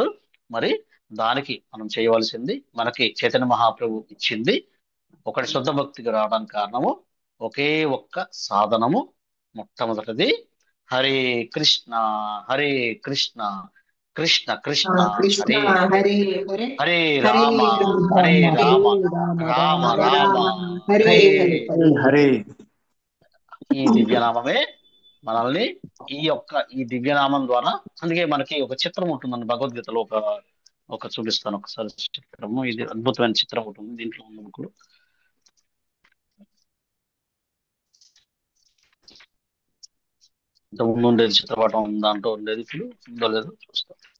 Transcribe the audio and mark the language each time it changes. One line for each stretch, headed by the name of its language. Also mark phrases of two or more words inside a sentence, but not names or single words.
Telugu: మరి దానికి మనం చేయవలసింది మనకి చైతన్య మహాప్రభు ఇచ్చింది. ఒకటి శుద్ధ భక్తికి రావడానికి కారణము ఒకే ఒక్క సాధనము. మొట్టమొదటిది హరే కృష్ణ హరే కృష్ణ కృష్ణ కృష్ణ కృష్ణ హరే హరే హరే హరే హరే రామ రామ హరే హరే రామ రామ రామ రామ రామ రామ హరే హరే హరే. హరే. ఈ దివ్యనామమే మనల్ని ఈ దివ్యనామం ద్వారా, అందుకే మనకి ఒక చిత్రం ఉంటుందండి భగవద్గీతలో. ఒక చూపిస్తాను ఒకసారి చిత్రము. ఇది అద్భుతమైన చిత్రం ఉంటుంది దీంట్లో ఉన్న బుక్లో. ఇంతకుముందు ఉండేది చిత్రపటం దాంట్లో ఉండేది, ఇప్పుడు ఉందో లేదో చూస్తాం.